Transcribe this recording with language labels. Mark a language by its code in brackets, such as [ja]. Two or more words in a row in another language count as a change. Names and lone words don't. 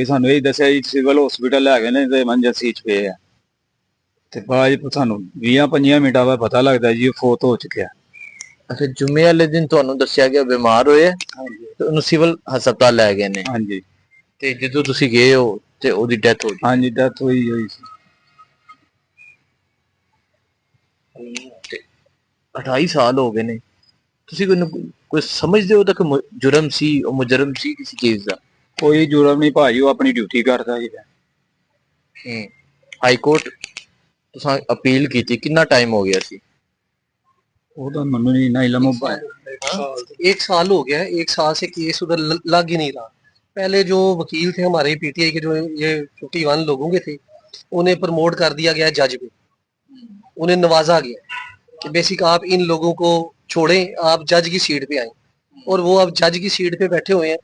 [pa] ਸਾਨੂੰ ਇਹ ਦੱਸਿਆ ਜੀ [en] civil hospital [pa] ਲੈ ਗਏ ਨੇ ਤੇ ਐਮਰਜੈਂਸੀ 'ਚ ਪਏ ਆ। ਤੇ ਬਾਅਦ ਸਾਨੂੰ 20-25 ਮਿੰਟਾਂ ਬਾਅਦ ਪਤਾ ਲੱਗਦਾ ਜੀ ਉਹ ਫੌਤ ਹੋ ਚੁੱਕਿਆ। ਅੱਛਾ, ਜੁਮੇ ਵਾਲੇ ਦਿਨ ਤੁਹਾਨੂੰ ਦੱਸਿਆ ਗਿਆ ਬਿਮਾਰ ਹੋਇਆ ਤੇ ਉਹਨੂੰ ਸਿਵਲ ਹਸਪਤਾਲ ਲੈ ਗਏ ਨੇ? ਹਾਂਜੀ। ਤੇ ਜਦੋਂ ਤੁਸੀਂ ਗਏ ਹੋ ਤੇ ਉਹਦੀ ਡੈਥ ਹੋ ہاں جی ڈیتھ ہوئی ہوئی سی ਗਈ ਤੇ 28 ਸਾਲ ਹੋ ਗਏ ਨੇ ਤੁਸੀਂ ਕੋਈ ਸਮਝਦੇ ਹੋ ਤਾਂ ਕਿ ਜੁਰਮ ਸੀ ਉਹ ਮੁਜਰਮ ਸੀ ਕਿਸੇ ਚੀਜ਼ ਦਾ کوئی جرم نہیں ਭਾਜੀ ਉਹ ਆਪਣੀ ਡਿਊਟੀ ਕਰਦਾ ਸੀ [en] high court [pa] ਤੁਸੀਂ ਅਪੀਲ ਕੀਤੀ ਕਿੰਨਾ ਟਾਈਮ ਹੋ ਗਿਆ ਸੀ ਉਹਦਾ ਮੈਨੂੰ ਨਹੀਂ ਨਾ ਇਲਮ [ur] ایک سال ہو گیا ہے، ایک سال سے کیس ادھر لگ ہی نہیں رہا. پہلے جو وکیل تھے ہمارے پی ٹی آئی کے جو یہ 51 لوگوں کے تھے انہیں پروموٹ کر دیا گیا جج پہ، انہیں نوازا گیا کہ بیسک آپ ان لوگوں کو چھوڑیں، آپ جج کی سیٹ پہ آئے اور وہ اب جج کی سیٹ پہ بیٹھے ہوئے ہیں.